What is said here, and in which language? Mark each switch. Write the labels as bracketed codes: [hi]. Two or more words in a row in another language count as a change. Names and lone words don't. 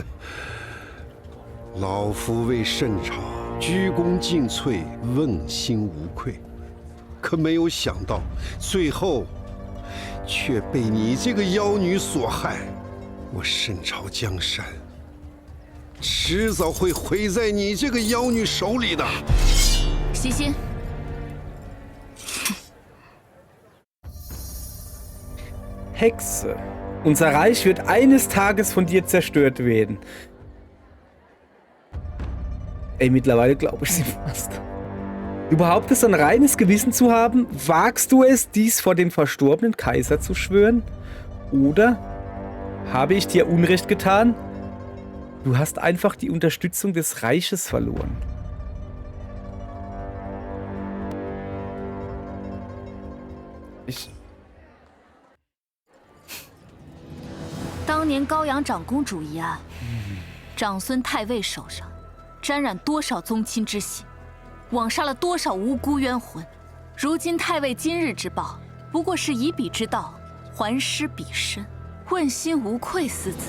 [zh] 老夫为圣朝鞠躬尽瘁，问心无愧，可没有想到，最后却被你这个妖女所害。我圣朝江山，迟早会毁在你这个妖女手里的。喜心， [de] Hexe, unser Reich wird eines Tages von dir zerstört werden. Ey, mittlerweile glaube ich sie fast. Du behauptest, ein reines Gewissen zu haben? Wagst du es, dies vor dem verstorbenen Kaiser zu schwören? Oder habe ich dir Unrecht getan? Du hast einfach die Unterstützung des Reiches verloren. Ich... [zh] 当年高阳长公主一案，长孙太尉手上沾染多少宗亲之血，枉杀了多少无辜冤魂。如今太尉今日之报，不过是以彼之道还施彼身，问心无愧四字。